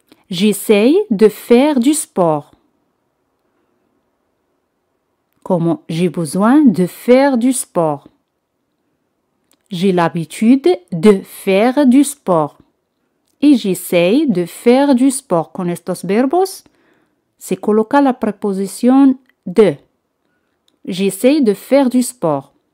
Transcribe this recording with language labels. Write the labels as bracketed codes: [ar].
[fr] J'essaye de faire du sport. Como j'ai besoin de faire du sport. J'ai l'habitude de faire du sport. Y j'essaye de faire du sport. [es] Con estos verbos se coloca la preposición de. [fr] J'essaye de faire du sport.